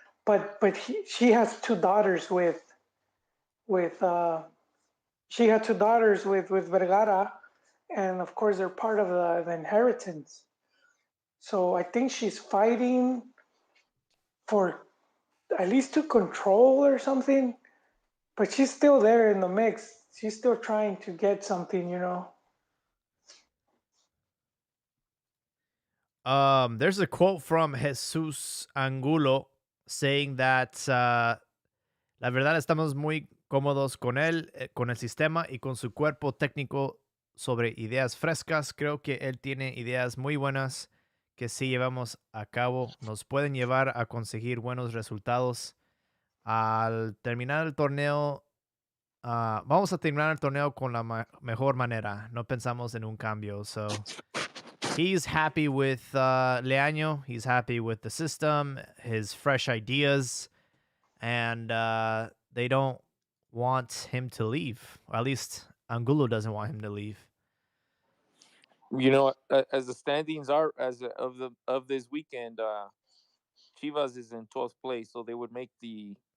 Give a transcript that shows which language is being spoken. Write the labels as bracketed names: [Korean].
[English] But she has two daughters with she had two daughters with Vergara, and of course they're part of the inheritance. So I think she's fighting for at least to control or something, but she's still there in the mix. She's still trying to get something. There's a quote from Jesus Angulo saying that [Spanish] la verdad estamos muy cómodos con él, con el sistema y con su cuerpo técnico sobre ideas frescas. Creo que él tiene ideas muy buenas que si llevamos a cabo nos pueden llevar a conseguir buenos resultados. Al terminar el torneo, vamos a terminar el torneo con la mejor manera. No pensamos en un cambio. [English] So he's happy with Leaño. He's happy with the system, his fresh ideas, and they don't want him to leave. Or at least Angulo doesn't want him to leave. As the standings are as of this weekend, Chivas is in 12th place, so they would make um